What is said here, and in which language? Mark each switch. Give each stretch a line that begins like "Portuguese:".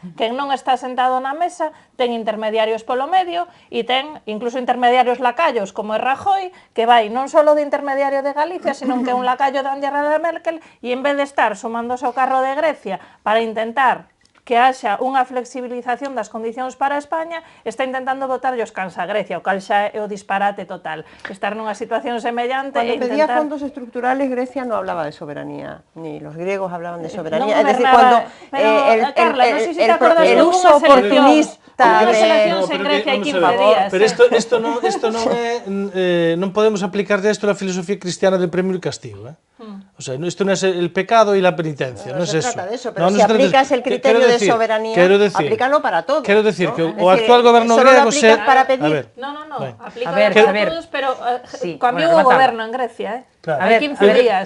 Galician: Quen non está sentado na mesa ten intermediarios polo medio e ten incluso intermediarios lacallos, como é Rajoy, que vai non só de intermediario de Galicia, sino que é un lacayo de Angela Merkel, e en vez de estar sumándose ao carro de Grecia para intentar que haxa unha flexibilización das condicións para España, está intentando botarlle os cans a Grecia, o cal xa é o disparate total. Estar nunha situación semellante
Spanish: e intentar... Cuando pedía fondos estructurales, Grecia no hablaba de soberanía, ni los griegos hablaban de soberanía. Es decir, cuando el uso oportunista
Galician: de eleccións en Grecia hai 15 días. Pero isto non é, non podemos aplicarle isto
Spanish: a la filosofía cristiana
Galician: de premio e castigo, O sea, isto non é
Spanish: el pecado e la penitencia,
Galician: non é eso.
Spanish: No se trata de eso, pero si aplicas el criterio de soberanía, aplícalo para todo.
Galician: Quero decir que o actual goberno griego
Spanish: se... para pedir... No, aplícalo para todos,
Galician: pero cambiou o goberno en Grecia, hai 15 días.